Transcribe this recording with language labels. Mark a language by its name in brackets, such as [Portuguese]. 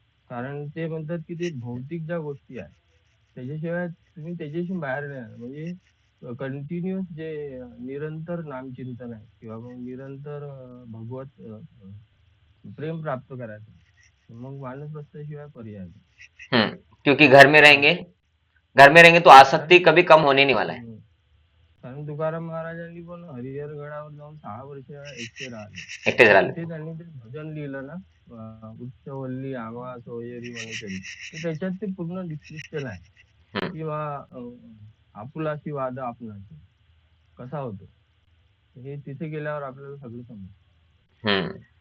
[Marathi] कारण ते म्हणतात की ते भौतिक ज्या गोष्टी आहेत त्याच्याशिवाय तुम्ही त्याच्याशी बाहेर नाही येणार. म्हणजे कंटिन्युअस जे निरंतर नामचिंतन आहे किंवा मग निरंतर भगवत प्रेम प्राप्त करायचं, मग वानप्रस्थशिवाय पर्याय नाही. [Hindi] क्योंकि घर में रहेंगे तो आसक्ति कभी कम होने नहीं वाला है. [Marathi] कारण तुकाराम महाराजांनी पण हरिहर गडावर जाऊन 6 वर्ष एकटे राहिले. एकटेच राहिले. तिथे त्यांनी ते भजन लिहिलं ना, उच्चवल्ली आवा सोयरी वनचरी, तर त्याच्यात ते पूर्ण डिस्क्रिप्शन आहे किंवा आपुलाची वाद आपणाची कसा होतो हे तिथे गेल्यावर आपल्याला सगळं समजतं.